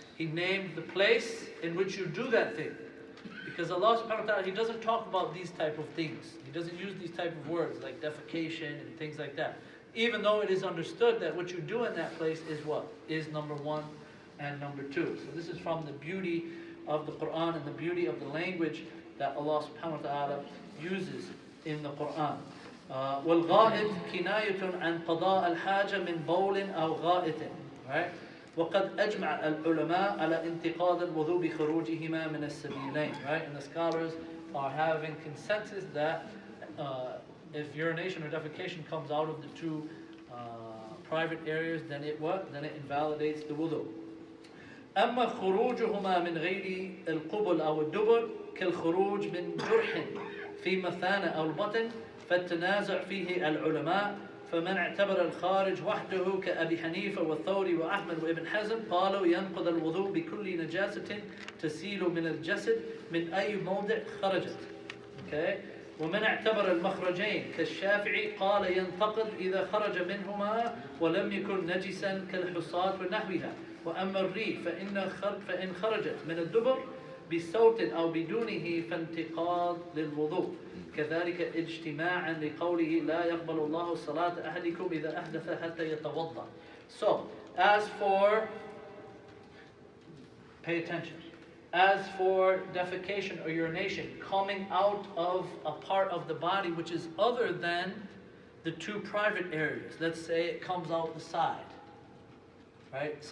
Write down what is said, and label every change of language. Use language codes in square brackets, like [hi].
[en] He named the place in which you do that thing. Because Allah subhanahu wa ta'ala, He doesn't talk about these type of things. He doesn't use these type of words like defecation and things like that. Even though it is understood that what you do in that place is what? Is number 1 and number 2. So this is from the beauty of the Quran and the beauty of the language that Allah subhanahu wa ta'ala uses in the Quran. [ar] والغائط كناية عن قضاء الحاجة من بول أو غائط. [en] Right? [ar] وقد أجمع العلماء على انتقاد الوضوء بخروجهما من السبيلين. [en] Right? And the scholars are having consensus that if urination or defecation comes out of the two private areas, then it what? Then it invalidates the wudu. [ar] أما خروجهما من غير القبل أو الدبر كالخروج من جرح في مثانة أو البطن فالتنازع فيه العلماء فمن اعتبر الخارج وحده كأبي حنيفة والثوري وأحمد وابن حزم قالوا ينقض الوضوء بكل نجاسة تسيل من الجسد من أي موضع خرجت. [en] Okay. [ar] ومن اعتبر المخرجين كالشافعي قال ينتقض إذا خرج منهما ولم يكن نجسا كالحصاة ونحوها. وأما الريح فإن خرجت من الدبر بصوت أو بدونه فانتقاض للوضوء. كذلك اجتماعا لقوله لا يقبل الله صلاة أحدكم إذا أحدث حتى يتوضأ. [en] So, as for, pay attention, as for defecation or urination coming out of a part of the body which is other than the two private areas, let's say it comes out the side, right?